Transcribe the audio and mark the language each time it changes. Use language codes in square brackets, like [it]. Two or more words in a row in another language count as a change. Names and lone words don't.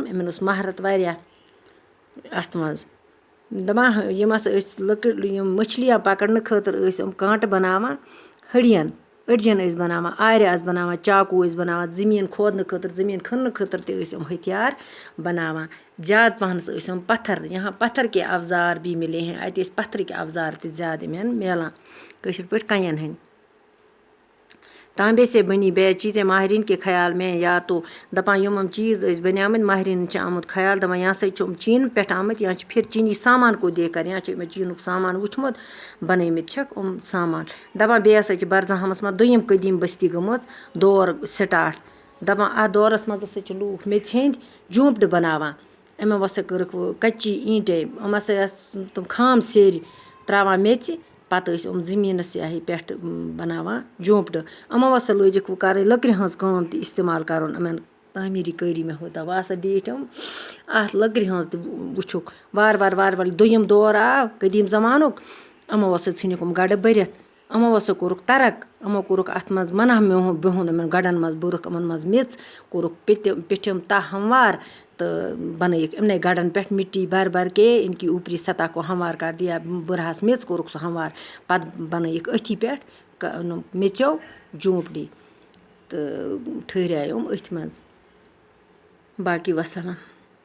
[ks] یِمن اوس مہارت واریاہ اتھ منٛز. دپان یِم ہسا ٲسۍ یِم مچھلیاں پکڑنہٕ خٲطرٕ ٲسۍ یِم کانٹہٕ بناوان ہڈین، أڑجن ٲسۍ بناوان، آرِ آسہٕ بناوان، چاقوٗ ٲسۍ بناوان، زٔمیٖن کھودنہٕ خٲطرٕ، زٔمیٖن کھننہٕ خٲطرٕ تہِ ٲسۍ یِم ہتھیار بناوان. زیادٕ پہنس ٲسۍ یِم پتھر، [ur] یہاں پتھر کے اوزار بھی ملے ہیں. [ks] اتہِ ٲسۍ پتھرٕکۍ اوزار تہِ زیادٕ یِمن میلان، کٲشِر پٲٹھۍ کنٮ۪ن ہٕنٛدۍ. [ur] تانبے سے بنی بیض چیزیں ماہرین کے خیال میں [ks] یا تو دپان یِم چیٖز ٲسۍ بنیامٕتۍ ماہرینن چھُ آمُت خیال دپان یہِ ہسا چھُ یِم چیٖنہٕ پٮ۪ٹھ آمٕتۍ یا چھِ پھر [ur] چینی سامان کو دیکھ کر [ks] یا چھِ یِمو چیٖنُک سامان وٕچھمُت بنٲومٕتۍ چھِکھ یِم سامان. دپان بیٚیہِ ہسا چھِ برزہامس منٛز دوٚیِم قدیٖم بستی گٔمٕژ دور سٹاٹ. دپان اتھ دورس منٛز ہسا چھِ لوٗکھ میٚژِ ہِنٛدۍ جھونپڑٕ بناوان. یِمو ہسا کٔرٕکھ کچی اینٹے، یِم ہسا ٲسۍ تِم خام سیرِ تراوان میٚژِ، پتہٕ ٲسۍ یِم زٔمیٖنس یہِ پٮ۪ٹھ بناوان جھونپڑٕ. یِمو ہسا لٲجِکھ وۄنۍ کرٕنۍ لٔکرِ ہٕنٛز کٲم تہِ استعمال کرُن یِمن تعمیٖری کٲری [ur] میں ہوتا. [ks] وۄنۍ ہسا بیٖٹھۍ یِم اتھ لٔکرِ ہٕنٛز تہِ وٕچھُکھ. وارٕ وارٕ دوٚیِم دور آو قدیٖم زمانُک. یِمو ہسا ژھٕنِکھ یِم گڑٕ بٔرِتھ. یِمو ہسا کوٚرُکھ ترک. یِمو کوٚرُکھ اتھ منٛز منع بِہُن یِمن گڑن منٛز، بوٚرُکھ یِمن منٛز میٚژ، کوٚرُکھ پیٚٹھِم تہہ ہموار تہٕ بنٲیِکھ یِمنٕے گڑن پٮ۪ٹھ [ur] مٹی بھر بھر کے ان کی اوپری سطح کو ہموار کر دیا. [ks] بٔرہس میٚژ کوٚرُکھ سُہ ہموار، پتہٕ بنٲیِکھ أتھی پٮ۪ٹھ میٚژیو جھونپڑی تہٕ ٹھہرے یِم أتھۍ منٛز. باقی وسلام.